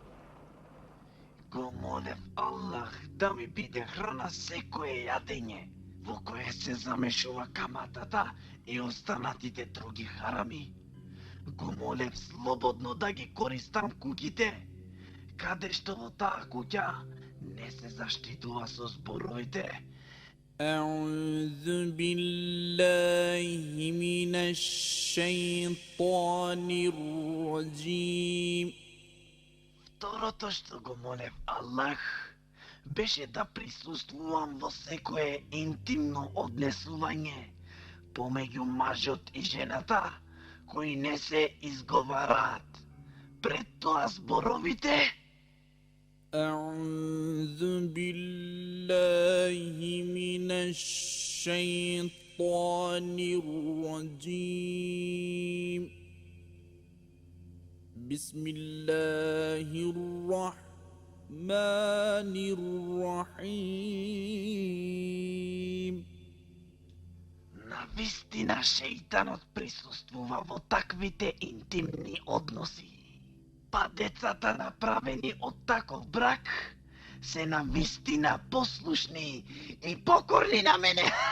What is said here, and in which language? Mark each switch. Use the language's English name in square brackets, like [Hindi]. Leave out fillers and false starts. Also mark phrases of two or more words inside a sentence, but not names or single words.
[Macedonian] Го молев Аллах да ми биде храна секое јадење, во кое се замешува каматата и останатите други харами. Го молев слободно да ги користам куќите, каде што во таа куќа не се заштитува со зборовите. [Arabic] أعوذ بالله من الشيطان الرجيم. [Macedonian] Второто што го молев Аллах беше да присуствувам во секое интимно однесување помеѓу мажот и жената, кои не се изговараат. Пред тоа зборовите [Arabic] أعوذ بالله من الشيطان الرجيم. بسم الله الرحمن الرحيم. [Macedonian] навистина шејтанот присуствува во таквите интимни односи. Па децата направени од таков брак се навистина послушни и покорни на мене.